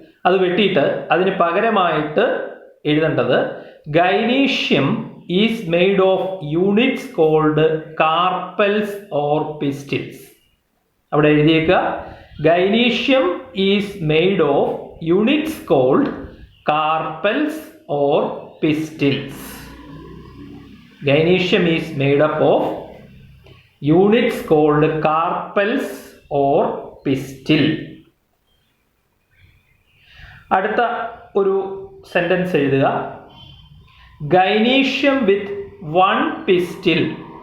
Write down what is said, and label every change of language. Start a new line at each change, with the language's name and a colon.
English: അത് വെട്ടിയിട്ട് അതിന് പകരമായിട്ട് എഴുതേണ്ടത് gynoecium is made of units called carpels or pistils. അവിടെ എഴുതിയേക്കുക, gynoecium is made of units called carpels or pistils. Gynecium is made up of units called carpels or pistil.
Malayalam: അടുത്ത ഒരു sentence എഴുതുക, Gynecium with 1 pistil.